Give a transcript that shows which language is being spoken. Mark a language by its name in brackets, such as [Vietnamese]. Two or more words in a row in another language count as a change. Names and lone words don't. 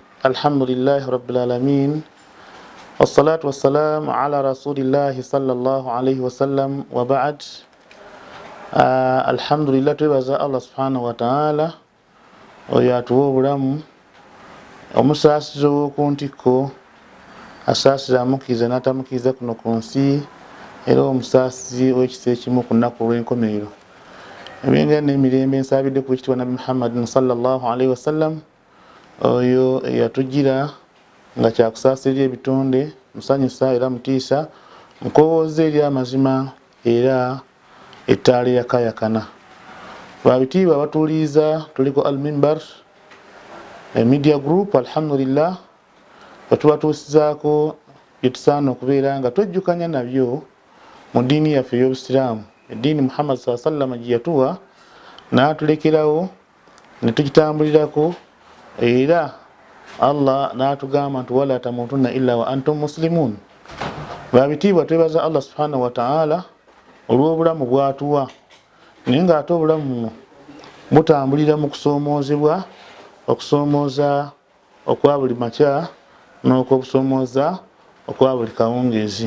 [Arabic] الحمد لله رب العالمين والصلاة والسلام على رسول الله صلى الله عليه وسلم وبعد. الحمد لله [Ganda] twebaza Allah [Arabic] سبحانه وتعالى [Ganda] oyo atuwa obulamu omusaasizi ow'okuntiko asaasira amukiriza n'atamukiriza kuno ku nsi era omusaasizi w'ekisa ekimu ku nnaku olw'enkomerero. Ebyengera n'emirembe nsabidde ku ekitiibwa Nabi Muhammadin [Arabic] صلى الله عليه وسلم [Ganda] oyo eyatugira nga kyakusaasirira ebitonde musanyusa era mutiisa mukowooza eri amazima era ettaala eyakayakana. Babitiibwa abatuuliza tuliko Al Mimbar Media Group, alhamdulillah batubatuusizaako byetusaana okubeera nga twejjukanya nabyo mu ddiini yaffe ey'Obusiraamu, eddiini Muhammad [Arabic] صلى الله عليه وسلم [Ganda] gye yatuwa n'atulekerawo ne tugitambulirako, era Allah n'atugamba nti [Arabic] ولا تموتن إلا وأنتم مسلمون. [Ganda] Babitiibwa twebaza Allah [Arabic] سبحانه وتعالى [Ganda] olw'obulamu bw'atuwa, naye ng'ate obulamu butambulira mu kusoomoozebwa, okusoomooza okwa buli makya n'okusoomooza okwa buli kawungeezi.